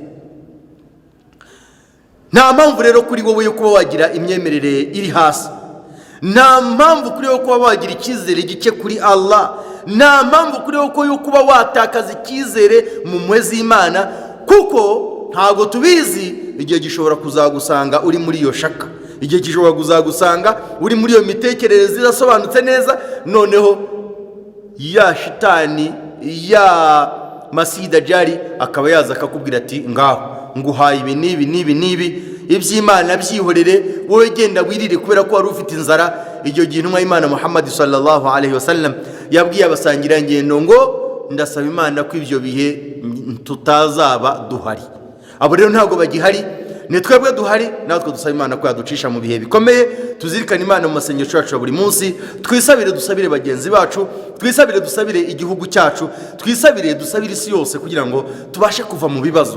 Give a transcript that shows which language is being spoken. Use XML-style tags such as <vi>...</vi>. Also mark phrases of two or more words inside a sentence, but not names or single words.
<rw>Nta mpamvu rero kuri wowe yo kuba wagira imyemerere iri hasi, nta mpamvu kuri wowe kuba wagira icyizere gike kuri Allah, nta mpamvu kuri wowe yo kuba watakaza icyizere mu mwezi Imana, kuko ntabwo tubizi igihe gishobora kuzagusanga uri muri iyo shaka, igihe gishobora kuzagusanga uri muri iyo mitekerereze idasobanutse neza, noneho ya shitani ya Masih Dajjal akaba yaza akakubwira ati ngaho nguhaye ibi n'ibi iby'Imana byihorere, wowe genda wirire kubera ko wari ufite inzara. Icyo gihe intumwa y'Imana Muhammad</rw> <ar>صلى الله عليه وسلم</ar> <rw>yabwiye abasangirangendo ngo ndasaba Imana ko ibyo bihe tutazaba duhari. Abo rero ntabwo bagihari, ni twebwe duhari, natwe dusaba Imana ko yaducisha mu bihe bikomeye. Tuzirikane Imana mu masengesho yacu ya buri munsi, twisabire, dusabire bagenzi bacu, twisabire, dusabire igihugu cyacu, twisabire, dusabire isi yose kugira ngo tubashe kuva mu bibazo.</rw>